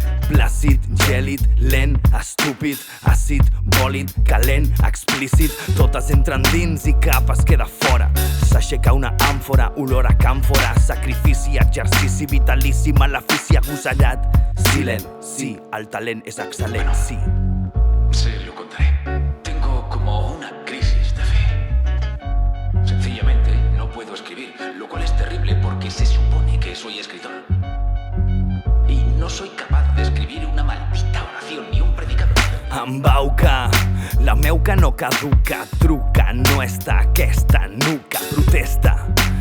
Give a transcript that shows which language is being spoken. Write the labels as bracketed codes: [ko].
[ca] Plàcid, gèlid, lent, estúpid, àcid, bòlid, calent, explícit. Totes entren dins i cap es queda fora. S'aixeca una àmfora, olor a càmfora. Sacrifici, exercici, vitalici, malefici, agosellat. Silenci, el talent és excel·lent, sí. [es] Se lo contaré. Tengo como una crisis de fe. Sencillamente no puedo escribir, lo cual es terrible porque se supone que soy escritor. Y no soy capaz de escribir una maldita oración ni un predicado. [ca] Embauca, la meuca no caduca, truca, no està aquesta nuca, protesta.